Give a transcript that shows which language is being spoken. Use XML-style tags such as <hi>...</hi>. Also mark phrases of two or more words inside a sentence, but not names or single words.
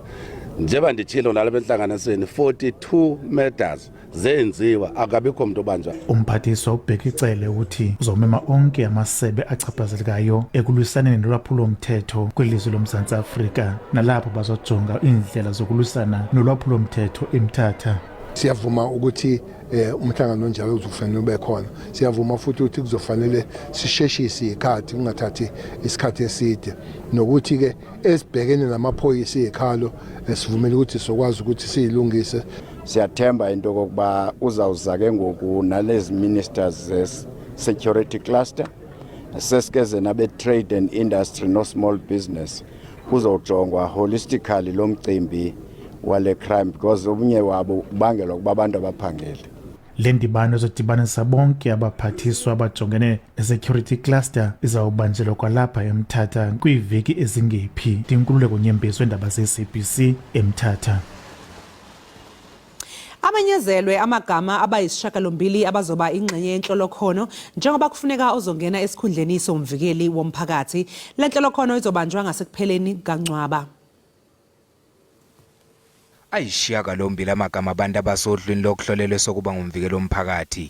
<xh>Njengoba nditshilo nalapha entlanganisweni 42 murders zenziwa, akabikho mntu obanjwa. Umphathiswa uBhekicele uthi uzomema onke amasebe achaphazelekayo ekulwisaneni nolwaphulo-mthetho kwilizwe loMzantsi Afrika, nalapho bazojonga iindlela zokulwisana nolwaphulo-mthetho eMthatha.</xh> <zu>Siyavuma ukuthi umhlangano onjalo uzofanele ube khona. Siyavuma futhi ukuthi kuzofanele sisheshise ikhathi kungathathi isikhathi eside, nokuthi ke esibhekene namaphoyisa ezikhalo sivumela ukuthi sokwazi ukuthi siyilungise.</zu> <xh>Siyathemba into kokuba uzawuza ke ngoku nalezi ministers ze-</xh> <en>security cluster</en> <xh>sesikeze nabe</xh> <en>trade and industry</en> <xh>no</xh> <en>small business</en> <xh>kuzojongwa holistically lo mcimbi wale</xh> <en>crime, because</en> <xh>obunye wabo ubangelwa kuba abantu abaphangele. Le ndibano ezodibanisa bonke abaphathiswa abajongene ne-security cluster izawubanjelwa kwalapha eMthatha kwiiveki ezingephi. Ndinkululeko Nyembezi weendaba ze-SABC eMthatha.</xh> <zu>Amenyezelwe amagama abayisishiyagalombili abazoba ingxenye yenhlolokhono njengoba kufuneka ozongena esikhundleni somvikeli womphakathi. Le nhlolokhono izobanjwa ngasekupheleni kaNcwaba. Ayisishiyagalombili amagama abantu abasodlwini lokuhlolelwe sokuba ngumvikeli womphakathi.</zu>